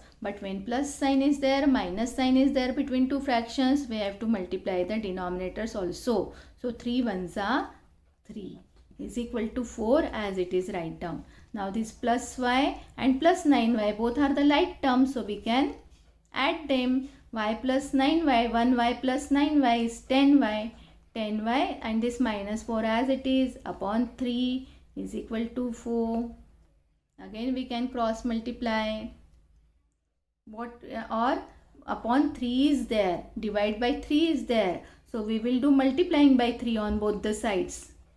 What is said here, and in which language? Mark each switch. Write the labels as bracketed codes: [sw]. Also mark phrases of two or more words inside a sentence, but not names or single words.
[en] But when plus sign is there, minus sign is there between two fractions, we have to multiply the denominators also. So 3 ones are 3 is equal to 4 as it is right down. Now this plus y and plus 9y both are the like terms, so we can add them. Y plus 9y, 1y plus 9y is 10y. 10y and this minus 4 as it is upon 3 is equal to 4. Again we can cross multiply. Or upon 3 is there, divide by 3 is there. So we will do multiplying by 3 on both the sides.